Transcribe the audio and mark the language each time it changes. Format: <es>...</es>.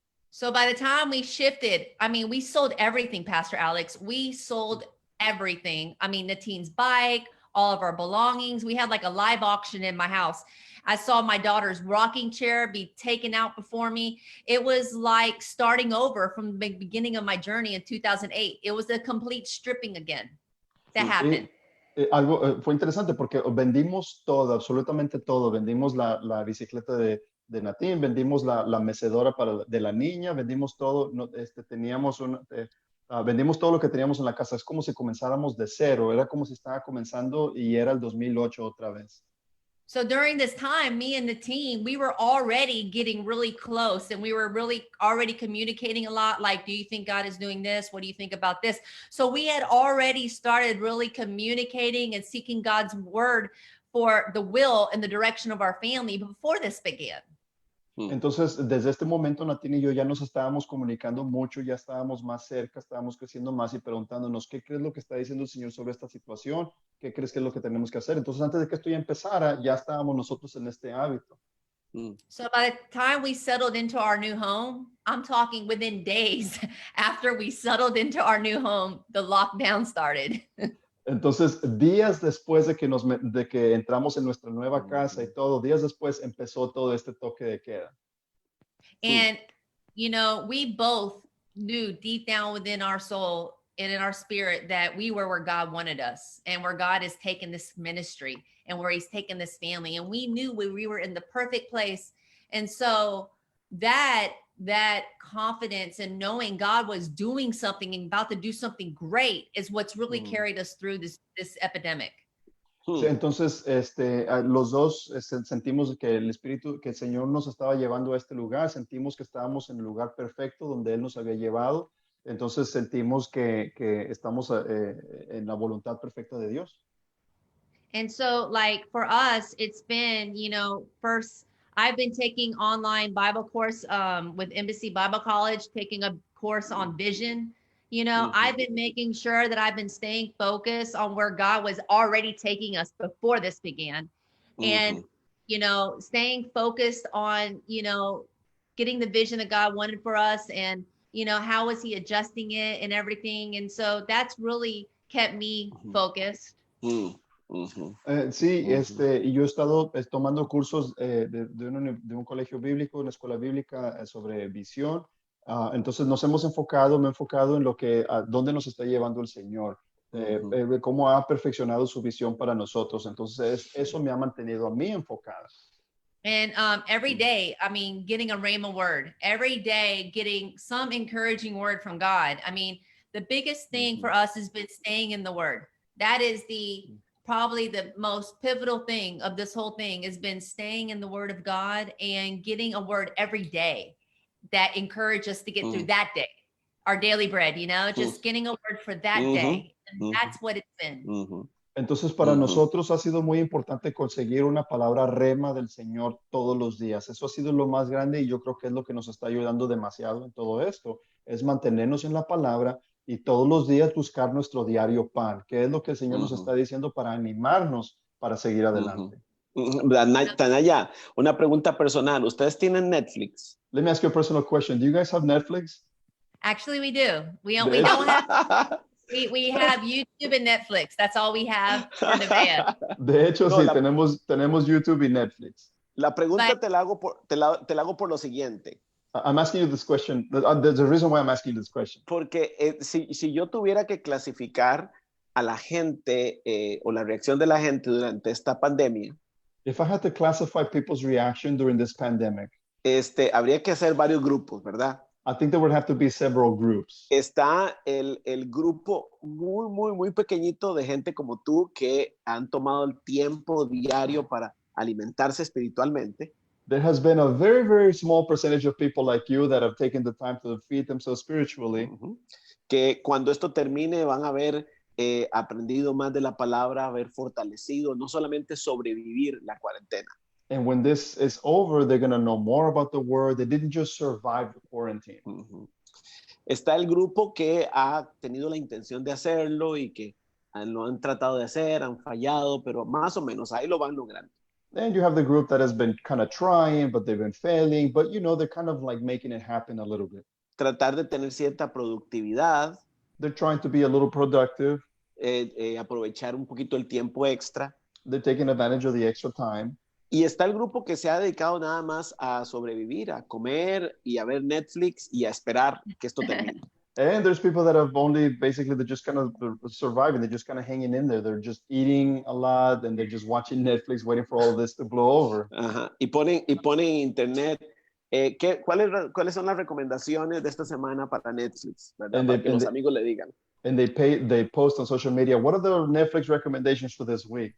<en>So by the time we shifted, I mean, we sold everything, Pastor Alex. We sold everything. I mean, the teen's bike, all of our belongings. We had like a live auction in my house. I saw my daughter's rocking chair be taken out before me. It was like starting over from the beginning of my journey in 2008. It was a complete stripping again that happened.</en> <es>Fue interesante porque vendimos todo, absolutamente todo. Vendimos la bicicleta de Natín, vendimos la mecedora de la niña, vendimos todo. Teníamos vendimos todo lo que teníamos en la casa. Es como si comenzáramos de cero. Era como si estaba comenzando y era el 2008 otra vez.</es> <en>So during this time, me and the team, we were already getting really close and we were really already communicating a lot. Like, do you think God is doing this? What do you think about this? So we had already started really communicating and seeking God's word for the will and the direction of our family before this began.</en> <es>Entonces, desde este momento, Natina y yo ya nos estábamos comunicando mucho, ya estábamos más cerca, estábamos creciendo más y preguntándonos, ¿qué crees lo que está diciendo el Señor sobre esta situación? ¿Qué crees que es lo que tenemos que hacer? Entonces, antes de que esto ya empezara, ya estábamos nosotros en este hábito.</es> <en>So by the time we settled into our new home, I'm talking within days after we settled into our new home, the lockdown started.</en> <es>Entonces, días después de que entramos en nuestra nueva casa y todo, días después empezó todo este toque de queda.</es> <en>And, you know, we both knew deep down within our soul and in our spirit that we were where God wanted us and where God has taken this ministry and where he's taken this family. And we knew we were in the perfect place. And so that confidence and knowing God was doing something and about to do something great is what's really carried us through this epidemic.</en> <es>Sí, entonces, los dos sentimos que que el Señor nos estaba llevando a este lugar, sentimos que estábamos en el lugar perfecto donde Él nos había llevado, entonces sentimos que estamos en la voluntad perfecta de Dios.</es> <en>And so, like, for us, it's been, you know, first, I've been taking online Bible course with Embassy Bible College, taking a course on vision. You know, I've been making sure that I've been staying focused on where God was already taking us before this began. And, you know, staying focused on, you know, getting the vision that God wanted for us and, you know, how was he adjusting it and everything. And so that's really kept me focused.</en> <es>Sí, y yo he estado tomando cursos de un colegio bíblico, una escuela bíblica sobre visión. Entonces me he enfocado en dónde nos está llevando el Señor, cómo ha perfeccionado su visión para nosotros. Entonces eso me ha mantenido a mí enfocado.</es> <en>And every day, I mean, getting a rhema word, every day getting some encouraging word from God. I mean, the biggest thing for us has been staying in the word. That is probably the most pivotal thing of this whole thing has been staying in the word of God and getting a word every day that encourage us to get through that day, our daily bread, you know, just getting a word for that day. And that's what it's been.</en> <es>Entonces, para nosotros ha sido muy importante conseguir una palabra rema del Señor todos los días. Eso ha sido lo más grande y yo creo que es lo que nos está ayudando demasiado en todo esto, es mantenernos en la palabra y todos los días buscar nuestro diario pan, que es lo que el Señor nos está diciendo para animarnos para seguir adelante. Tanaya, una pregunta personal. ¿Ustedes tienen Netflix?</es> <en>Let me ask you a personal question. Do you guys have Netflix? Actually, we do. We don't have... We have YouTube and Netflix. That's all we have for Nevaeh.</en> <es>De hecho, no, sí, tenemos YouTube y Netflix. La pregunta te la hago por lo siguiente.</es> <en>I'm asking you this question. There's a reason why I'm asking you this question.</en> <es>Porque si yo tuviera que clasificar a la gente o la reacción de la gente durante esta pandemia.</es> <en>If I had to classify people's reaction during this pandemic.</en> <es>Habría que hacer varios grupos, ¿verdad?</es> <en>I think there would have to be several groups.</en> <es>Está el grupo muy pequeñito de gente como tú que han tomado el tiempo diario para alimentarse espiritualmente.</es> <en>There has been a very small percentage of people like you that have taken the time to feed themselves spiritually.</en> <es>Que cuando esto termine van a haber aprendido más de la palabra, haber fortalecido, no solamente sobrevivir la cuarentena.</es> <en>And when this is over, they're going to know more about the word. They didn't just survive the quarantine.</en> <es>Está el grupo que ha tenido la intención de hacerlo y que lo han tratado de hacer, han fallado, pero más o menos ahí lo van logrando.</es> <en>And you have the group that has been kind of trying, but they've been failing. But, you know, they're kind of like making it happen a little bit.</en> <es>Tratar de tener cierta productividad.</es> <en>They're trying to be a little productive.</en> <es>Aprovechar un poquito el tiempo extra.</es> <en>They're taking advantage of the extra time.</en> <es>Y está el grupo que se ha dedicado nada más a sobrevivir, a comer y a ver Netflix y a esperar que esto termine.</es> <en>And there's people that have only basically they're just kind of surviving. They're just kind of hanging in there. They're just eating a lot and they're just watching Netflix, waiting for all this to blow over. Ajá.</en> <es>Y ponen en internet ¿cuáles son las recomendaciones de esta semana para Netflix? ¿Verdad? Para que los amigos le digan.</es> <en>And they post on social media, what are the Netflix recommendations for this week?</en>